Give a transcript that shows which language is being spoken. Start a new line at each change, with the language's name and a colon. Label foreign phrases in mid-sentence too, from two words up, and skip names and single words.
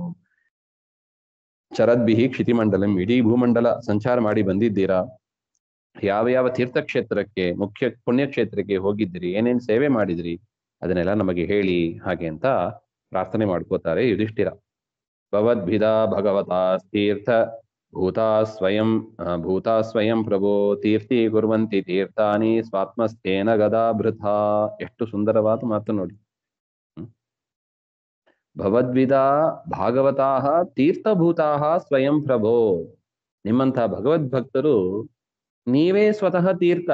Sanskrit: ಚರದ್ಭಿಃ ಕ್ಷಿತಿಮಂಡಲಂ,
Kannada: ಇಡೀ ಭೂಮಂಡಲ ಸಂಚಾರ ಮಾಡಿ ಬಂದಿದ್ದೀರಾ. ಯಾವ ಯಾವ ತೀರ್ಥಕ್ಷೇತ್ರಕ್ಕೆ, ಮುಖ್ಯ ಪುಣ್ಯಕ್ಷೇತ್ರಕ್ಕೆ ಹೋಗಿದ್ದೀರಿ, ಏನೇನ್ ಸೇವೆ ಮಾಡಿದ್ರಿ, ಅದನ್ನೆಲ್ಲ ನಮಗೆ ಹೇಳಿ ಹಾಗೆ ಅಂತ ಪ್ರಾರ್ಥನೆ ಮಾಡ್ಕೋತಾರೆ ಯುಧಿಷ್ಠಿರ.
Sanskrit: ಭವದ್ಭಿದಾ ಭಗವತಾಸ್ತೀರ್ಥ ಭೂತಾ ಸ್ವಯಂ ಪ್ರಭೋ ತೀರ್ಥಿ ಕುರ್ವಂತಿ ತೀರ್ಥಾನಿ ಸ್ವಾತ್ಮಸ್ಥೇನ ಗದಾಭೃತ.
Kannada: ಎಷ್ಟು ಸುಂದರವಾದ ಮಾತು ನೋಡಿ.
Sanskrit: ಭವದ್ವಿದಾ ಭಾಗವತಾಹ ತೀರ್ಥಭೂತಾಹ ಸ್ವಯಂ ಪ್ರಭೋ.
Kannada: ನಿಮ್ಮಂತಹ ಭಗವದ್ಭಕ್ತರು ನೀವೇ ಸ್ವತಃ ತೀರ್ಥ.